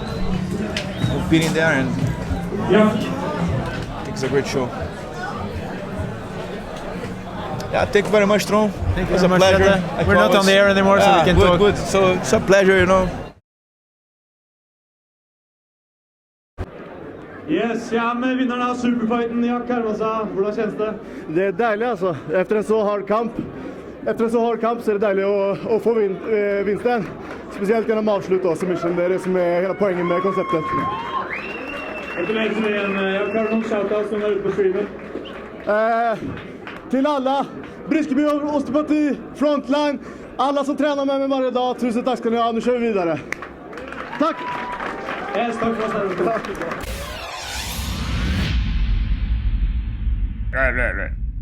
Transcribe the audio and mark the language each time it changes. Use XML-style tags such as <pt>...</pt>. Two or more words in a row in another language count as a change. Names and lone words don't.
<en>Competing there, and I think it's a great show. Yeah, thank you very much, Tron. Thank you it was very a much, pleasure. Chateu. We're not on the air anymore, so we can talk. Good. So it's a pleasure, you know. Yes,</en> <no>jeg er med vinneren av Superfighten, Jack Hammerson. Hvordan kjennes det? Det er deilig, altså. Efter en så hard kamp så er det deilig å få vinsten. Spesielt gjennom avslutt og submission. Det er det som er hele poenget med konseptet. Gratulerer til igjen, Jack Hammerson. Shoutouts som er ute på streamen.</no> <sv>Til alla, Briskeby Osteopati, Frontline, alla som tränar med mig varje dag, tusen tack ska ni ha, nu kör vi vidare. Tack! Yes, tack för oss.</sv> <en>Right.</en>